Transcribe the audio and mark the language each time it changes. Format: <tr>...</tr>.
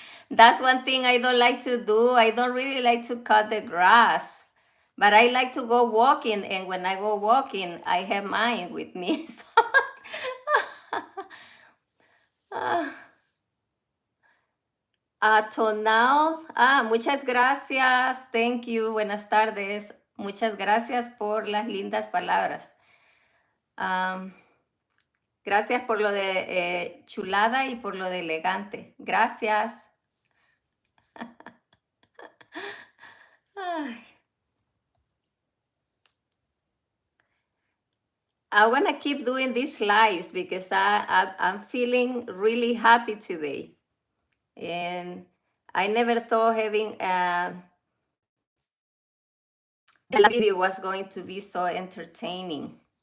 <en>That's one thing I don't like to do. I don't really like to cut the grass, but I like to go walking. And when I go walking, I have mine with me. So, Tonal,</en> <es>muchas gracias.</es> <en>Thank you.</en> <es>Buenas tardes. Muchas gracias por las lindas palabras. Am, gracias por lo de chulada y por lo de elegante. Gracias.</es> <en>Ay, I want to keep doing these lives because I'm feeling really happy today. And I never thought having a video was going to be so entertaining.</en>